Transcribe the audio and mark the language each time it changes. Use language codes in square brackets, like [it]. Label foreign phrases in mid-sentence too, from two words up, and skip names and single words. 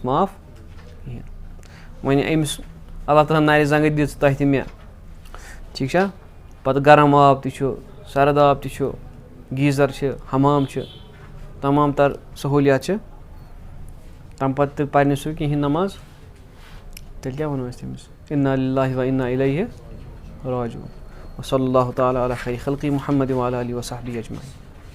[ks] معاف کِہیٖنۍ وۄنۍ أمِس اللہ تعالیٰ نَرِ زنٛگہٕ دِژ تۄہہِ تہِ مےٚ ٹھیٖک چھا پَتہٕ گرم آب تہِ چھُ سرد آب تہِ چھُ گیٖزَر چھِ حمام چھِ تمام تر سہوٗلیات چھِ تَمہِ پَتہٕ تہِ پَرِ نہٕ سُہ کِہیٖنۍ نٮ۪ماز تیٚلہِ کیٛاہ وَنو أسۍ تٔمِس [ar] اِنا لِلٰهِ و اِنا اِلیہِ راجعوٗن وصلی اللہُ تعالیٰ علی خیرِ خلقی محمد وعلی آلہ وصحبہ اجمعین.